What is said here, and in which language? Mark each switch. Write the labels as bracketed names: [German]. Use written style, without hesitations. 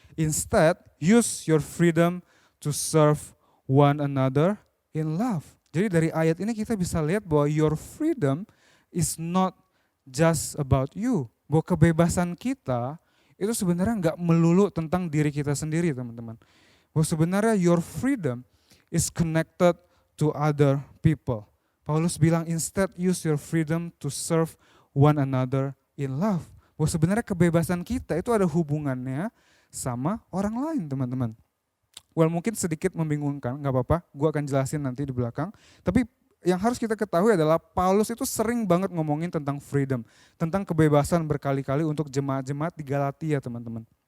[English] Instead, use your freedom to serve one another in love. [Indonesian] Jadi dari ayat ini kita bisa lihat bahwa [English] your freedom is not just about you. [Indonesian] Bahwa kebebasan kita itu sebenarnya nggak melulu tentang diri kita sendiri teman-teman. Bahwa sebenarnya [English] your freedom is connected to other people. Paulus [Indonesian] bilang [English] instead use your freedom to serve one another in love. [Indonesian] Bahwa sebenarnya kebebasan kita itu ada hubungannya sama orang lain teman-teman. Well mungkin sedikit membingungkan, gak apa-apa, gue akan jelasin nanti di belakang. Tapi yang harus kita ketahui adalah Paulus itu sering banget ngomongin tentang freedom, tentang kebebasan berkali-kali untuk jemaat-jemaat di Galatia teman-teman.